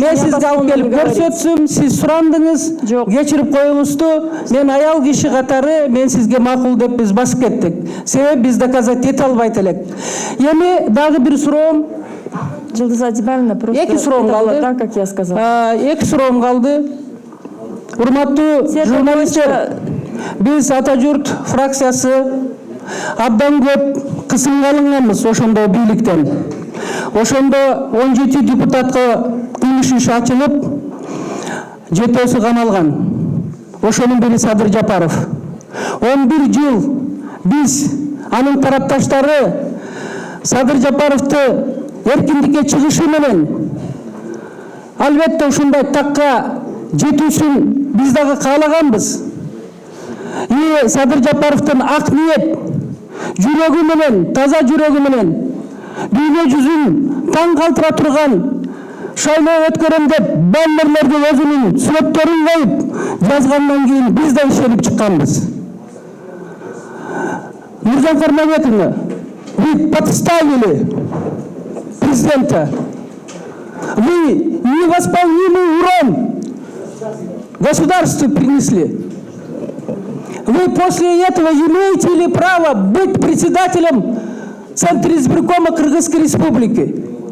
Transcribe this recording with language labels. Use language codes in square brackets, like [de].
[ky] мен сизге алып келип көрсөтсүм, сиз сурандыңыз, кечирип коюңузду. Мен аял киши катары, мен сизге макул деп биз басып кеттик. Себеби биз доказать эте албайт элек. Эми дагы бир суроом. Жылдыз Айтибаевна, просто эки суроом калды. [ru] Так, как я сказала. [ky] Эки суроом калды. Урматтуу журналисттер, биз Ата журт фракциясы абдан көп кысымга алынганбыз ошондо бийликтен. Ошондо 17 депутатка кылмыш иш ачылып, 7-өсү камалган. Ошонун бири Садыр Жапаров. 11 жыл биз анын тарапташтары Садыр Жапаровду эркиндикке чыгышы менен албетте ушундай такка жетүүсүн биз дагы каалаганбыз. И Садыр Жапаровдун ак ниет, жүрөгү менен, таза жүрөгү менен, дүйнө жүзүн таң калтыра турган шайлоо өткөрөм деп баннерлерге өзүнүн сүрөттөрүн коюп жазгандан кийин биз да ишенип чыкканбыз. [ru] Нуржан Кармабековна, вы подставили президента. Вы невосполнимый урон государству принесли. Вы после этого имеете ли право быть председателем Центра избиркома Кыргызской Республики?